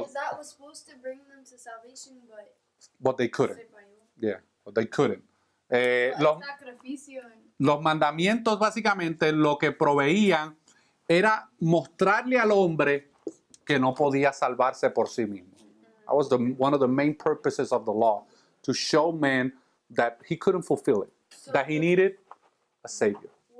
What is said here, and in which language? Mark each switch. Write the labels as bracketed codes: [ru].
[en] Because that was supposed to bring them to salvation, But they couldn't. [es] se falló. [en] Yeah, but they couldn't. [es] El Los sacrificio. Los mandamientos básicamente lo que proveían era mostrarle al hombre que no podía salvarse por sí mismo. [en] That was one of the main purposes of the law, to show man that he couldn't fulfill it, that he needed a savior.